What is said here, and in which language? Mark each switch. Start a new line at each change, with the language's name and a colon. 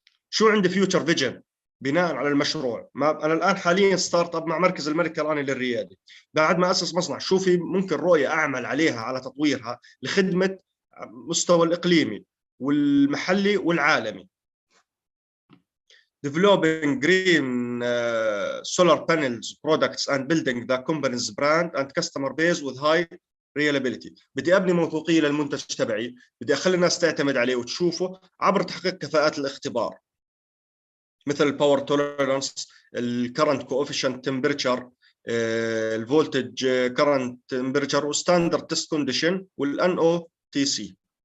Arabic: شو عندي فيوتشر فيجن بناء على المشروع؟ ما انا الان حاليا ستارت اب مع مركز الملك الإيراني للرياده. بعد ما اسس مصنع شو في ممكن رؤيه اعمل عليها على تطويرها لخدمه مستوى الاقليمي والمحلي والعالمي.
English: developing green solar panels products and building the company's brand and customer base with high reliability.
Arabic: بدي ابني موثوقيه للمنتج تبعي، بدي اخلي الناس تعتمد عليه وتشوفه عبر تحقيق كفاءات الاختبار مثل الباور توليرانس، الكرنت كوفيشنت تمبرتشر، الفولتج كرنت تمبرتشر، وستاندرد تيست كونديشن، والان او تي سي.